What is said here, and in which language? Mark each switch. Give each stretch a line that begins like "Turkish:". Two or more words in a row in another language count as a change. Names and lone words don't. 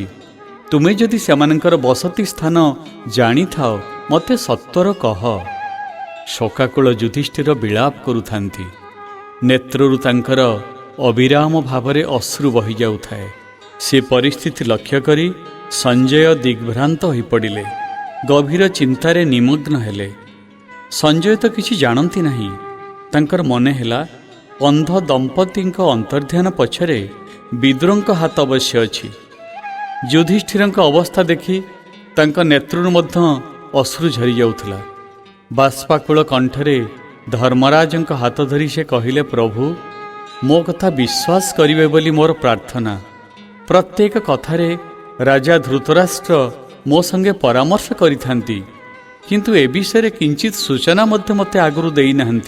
Odia: ତୁମେ ଯଦି ସେମାନଙ୍କର ବସତି ସ୍ଥାନ ଜାଣି ଥାଅ ମତେ ସତ୍ୱର କହ। ଶୋକାକୁଳ ଯୁଧିଷ୍ଠିର ବିଳାପ କରୁଥାନ୍ତି। ନେତ୍ରରୁ ତାଙ୍କର ଅବିରାମ ଭାବରେ ଅଶ୍ରୁ ବହି ଯାଉଥାଏ। ସେ ପରିସ୍ଥିତି ଲକ୍ଷ୍ୟ କରି ସଞ୍ଜୟ ଦିଗ୍ଭ୍ରାନ୍ତ ହୋଇ ପଡ଼ିଲେ। ଗଭୀର ଚିନ୍ତାରେ ନିମଗ୍ନ ହେଲେ। ସଞ୍ଜୟ ତ କିଛି ଜାଣନ୍ତି ନାହିଁ। ତାଙ୍କର ମନେ ହେଲା ଅନ୍ଧ ଦମ୍ପତିଙ୍କ ଅନ୍ତର୍ଧାନ ପଛରେ ବିଦୁରଙ୍କ ହାତ ଅବଶ୍ୟ ଅଛି। ଯୁଧିଷ୍ଠିରଙ୍କ ଅବସ୍ଥା ଦେଖି ତାଙ୍କ ନେତ୍ରୁ ମଧ୍ୟ ଅଶ୍ରୁ ଝରି ଯାଉଥିଲା। ବାଷ୍ପାକୁଳ କଣ୍ଠରେ ଧର୍ମରାଜଙ୍କ ହାତ ଧରି ସେ କହିଲେ, ପ୍ରଭୁ, ମୋ କଥା ବିଶ୍ୱାସ କରିବେ ବୋଲି ମୋର ପ୍ରାର୍ଥନା। ପ୍ରତ୍ୟେକ କଥାରେ ରାଜା ଧୃତରାଷ୍ଟ୍ର ମୋ ସଙ୍ଗେ ପରାମର୍ଶ କରିଥାନ୍ତି, କିନ୍ତୁ ଏ ବିଷୟରେ କିଞ୍ଚିତ ସୂଚନା ମଧ୍ୟ ମୋତେ ଆଗରୁ ଦେଇନାହାନ୍ତି।